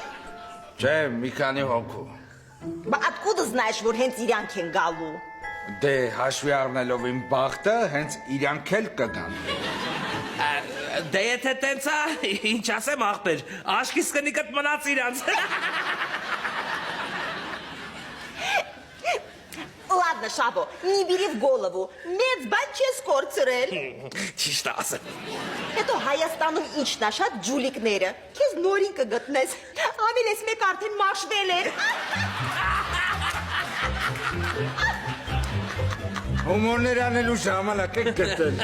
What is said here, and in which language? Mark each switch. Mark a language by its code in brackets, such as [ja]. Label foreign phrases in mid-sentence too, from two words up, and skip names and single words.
[hy] Չէ, մի քանի հոգու։ Բա [ru] откуда знаешь, [hy] որ հենց իրանք են գալու։ Դե հաշվի առնելով իմ բախտը, հենց իրանք էլ կգան։ Դե եթե տենց է, ինչ ասեմ աղբեր, աշկիս կնիկըտ մնաց իրանց։ [ru] Ладно, Шабо, не бери в голову, [hy] մեծ բան չես կորցրել։ Ճիշտ ասեմ։ Հետո Հայաստանում ինչն է շատ ջուլիկները, քեզ նորին կգտնես, ավել ես մեկ արդեն մաշվել էր։ Հումորներ անելու ժամանակ եք գտել։